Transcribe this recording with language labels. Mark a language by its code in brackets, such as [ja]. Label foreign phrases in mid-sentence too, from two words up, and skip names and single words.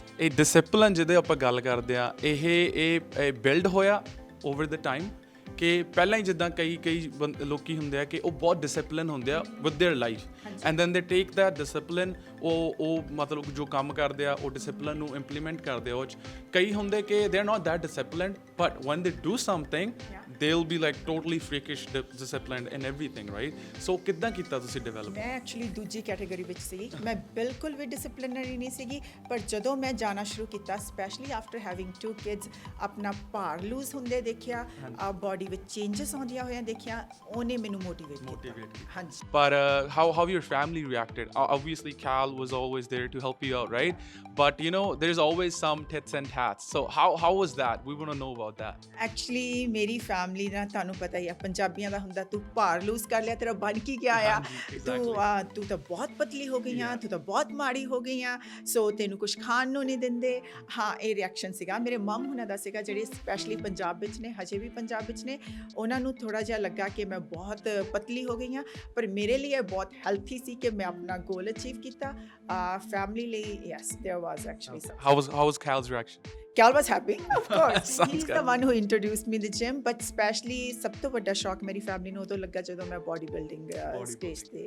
[pa] ਇਹ ਡਿਸਿਪਲਿਨ ਜਿਹਦੇ ਆਪਾਂ ਗੱਲ ਕਰਦੇ ਆ, ਇਹ ਬਿਲਡ ਹੋਇਆ [en] over the time [pa] ਕਿ ਪਹਿਲਾਂ ਹੀ ਜਿੱਦਾਂ ਕਈ ਲੋਕੀ ਹੁੰਦੇ ਆ ਕਿ ਉਹ ਬਹੁਤ ਡਿਸਿਪਲਿਨ ਹੁੰਦੇ ਆ [en] with their life and then they take that discipline. [pa] ਉਹ ਮਤਲਬ ਜੋ ਕੰਮ ਕਰਦੇ ਆ ਉਹ ਡਿਸਿਪਲਿਨ ਨੂੰ ਇੰਪਲੀਮੈਂਟ ਕਰਦੇ ਆ। ਉਹ 'ਚ ਕਈ ਹੁੰਦੇ ਕਿ [en] they are not that disciplined but once they do something they will be like totally freakish disciplined in everything, right? [pa] So ਕਿੱਦਾਂ ਕੀਤਾ ਤੁਸੀਂ ਡਿਵੈਲਪ? ਮੈਂ ਐਕਚੁਅਲੀ ਦੂਜੀ ਕੈਟਾਗਰੀ ਵਿੱਚ ਸੀ। ਮੈਂ ਬਿਲਕੁਲ ਵੀ ਡਿਸਪਲਿਨਰੀ ਨਹੀਂ ਸੀਗੀ। ਪਰ ਜਦੋਂ ਮੈਂ ਜਾਣਾ ਸ਼ੁਰੂ ਕੀਤਾ, [en] specially after having 2 kids, [pa] ਆਪਣਾ ਭਾਰ ਲੂਜ਼ ਹੁੰਦੇ ਦੇਖਿਆ, ਬਾਡੀ ਵਿੱਚ ਚੇਂਜਸ ਆਉਂਦੀਆਂ ਹੋਈਆਂ ਦੇਖਿਆ, ਉਹਨੇ ਮੈਨੂੰ ਮੋਟੀਵੇਟ ਕੀਤਾ। ਹਾਂਜੀ। [en] But how your family reacted? Obviously Cal was always there to help you out, right? But you know there's always some tits and tats. So how was that? We want to know about that. [pa] ਐਕਚੁਅਲੀ ਮੇਰੀ ਫੈਮਿਲੀ ਨਾ, ਤੁਹਾਨੂੰ ਪਤਾ ਹੀ ਆ ਪੰਜਾਬੀਆਂ ਦਾ ਹੁੰਦਾ, ਤੂੰ ਭਾਰ ਲੂਜ਼ ਕਰ ਲਿਆ, ਤੇਰਾ ਬਣ ਕੀ ਗਿਆ ਆ, ਤੂੰ ਤਾਂ ਬਹੁਤ ਪਤਲੀ ਹੋ ਗਈ ਆ, ਤੂੰ ਤਾਂ ਬਹੁਤ ਮਾੜੀ ਹੋ ਗਈ ਆ, ਸੋ ਤੈਨੂੰ ਕੁਝ ਖਾਣ ਨੂੰ ਨਹੀਂ ਦਿੰਦੇ। ਹਾਂ, ਇਹ ਰਿਐਕਸ਼ਨ ਸੀਗਾ ਮੇਰੇ ਮਮ ਹੁਣਾਂ ਦਾ ਸੀਗਾ, ਜਿਹੜੇ ਸਪੈਸ਼ਲੀ ਪੰਜਾਬ ਵਿੱਚ ਨੇ, ਹਜੇ ਵੀ ਪੰਜਾਬ ਵਿੱਚ ਨੇ। ਉਹਨਾਂ ਨੂੰ ਥੋੜ੍ਹਾ ਜਿਹਾ ਲੱਗਾ ਕਿ ਮੈਂ ਬਹੁਤ ਪਤਲੀ ਹੋ ਗਈ ਹਾਂ, ਪਰ ਮੇਰੇ ਲਈ ਇਹ ਬਹੁਤ ਹੈਲਥੀ ਸੀ ਕਿ ਮੈਂ ਆਪਣਾ [en] goal achieve [pa] ਕੀਤਾ। ਫੈਮਿਲੀ ਲਈ ਯੈਸ, [en] there was actually How was Cal's reaction? Cal was happy, of course. He's good. the one who introduced me in the gym, but especially [pa] ਸਭ ਤੋਂ ਵੱਡਾ ਸ਼ੌਕ ਮੇਰੀ ਫੈਮਿਲੀ ਨੂੰ ਉਦੋਂ ਲੱਗਾ ਜਦੋਂ ਮੈਂ ਬੋਡੀ ਬਿਲਡਿੰਗ ਸਟੇਜ ਤੇ।